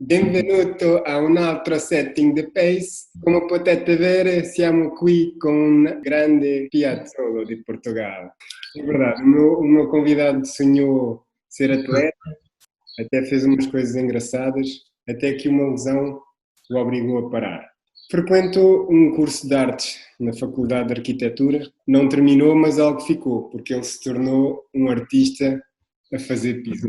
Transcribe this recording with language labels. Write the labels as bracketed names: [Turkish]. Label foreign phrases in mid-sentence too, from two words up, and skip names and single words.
[Italian] Benvenuto a un altro setting the pace. Come potete vedere, siamo qui con un grande piazzolo di Portogal. [Portuguese] É verdade, o meu convidado sonhou ser atleta, até fez umas coisas engraçadas, até que uma lesão o obrigou a parar. Frequentou um curso de artes na Faculdade de Arquitetura, não terminou, mas algo ficou, porque ele se tornou um artista a fazer piso.